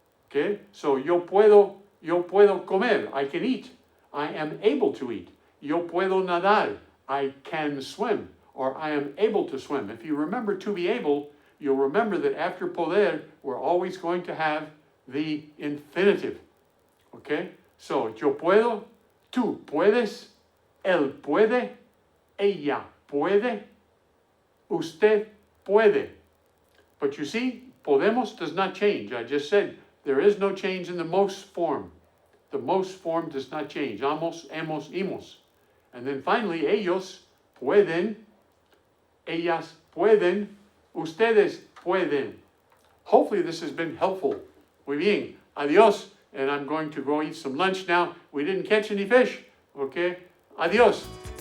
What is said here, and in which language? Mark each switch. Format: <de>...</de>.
<en>Okay? So</en> <es>yo puedo comer.</es> <en>I can eat. I am able to eat.</en> <es>Yo puedo nadar.</es> <en>I can swim, or I am able to swim. If you remember to be able, you'll remember that after poder, we're always going to have the infinitive. Okay?</en> <es>So yo puedo, tú puedes, él puede, ella puede, usted puede.</es> <en>But you see, podemos does not change. I just said there is no change in the most form. The most form does not change.</en> <es>Amos, hemos, imos.</es> <en>And then finally,</en> <es>ellos pueden, ellas pueden, ustedes pueden.</es> <en>Hopefully this has been helpful.</en> <es>Muy bien. Adios.</es> <en>And I'm going to go eat some lunch now. We didn't catch any fish. Okay?</en> <es>Adios.</es>